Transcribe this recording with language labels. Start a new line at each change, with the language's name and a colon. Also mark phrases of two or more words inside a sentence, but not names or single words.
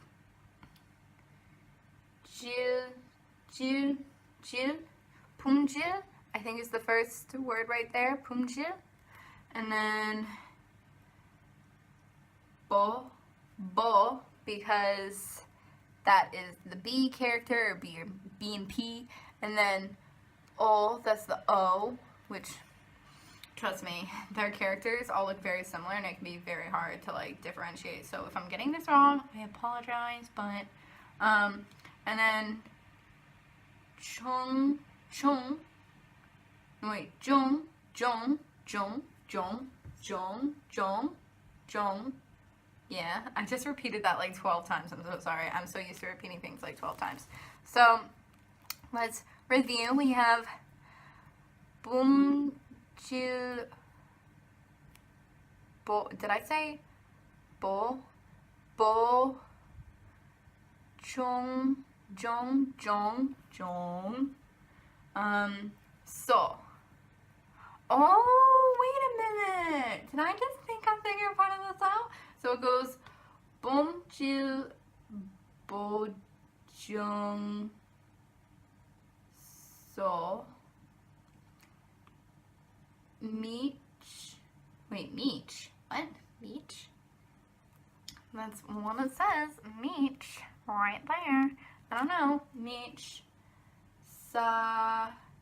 English: jil, jil, jil, pum jil, I think is the first word right there, pum jil, and then bo, bo, because that is the B character, or B and P, and then O, that's the O, which, trust me, their characters all look very similar, and it can be very hard to like differentiate. So if I'm getting this wrong, I apologize, but, and then chung, chung, wait, jung, jung, jung, jung, jung, jung, jung. Yeah, I just repeated that like 12 times. I'm so sorry. I'm so used to repeating things like 12 times. So, let's review. We have boom, jil, bo, did I say bo, bo, chung, jong, jong, jong, so. Oh, wait a minute. Did I just think I'm figuring part of this out? So it goes bom jil bo jung so Meech. Wait, meech. What? Meech? That's what it says. Meech. Right there. I don't know. Meech. Sayong.